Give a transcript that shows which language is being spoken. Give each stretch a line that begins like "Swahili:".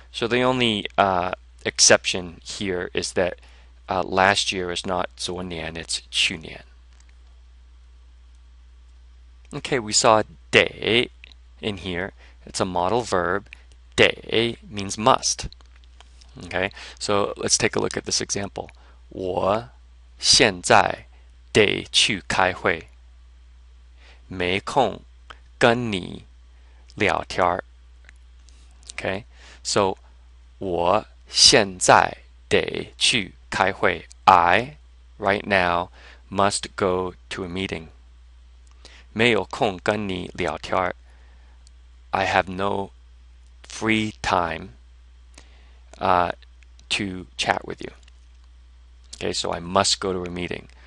English: So the only exception here is that last year is not 昨年, it's 去年. Okay, we saw 得 in here. It's a modal verb. 得 means must. Okay, so let's take a look at this example.
Chinese: 我现在得去开会，没空跟你聊天儿。
English: Okay, so
Chinese: 我现在得去开会。
English: I, right now, must go to a meeting.
Chinese: 没有空跟你聊天儿。
English: I have no free time to chat with you. Okay, so I must go to a meeting.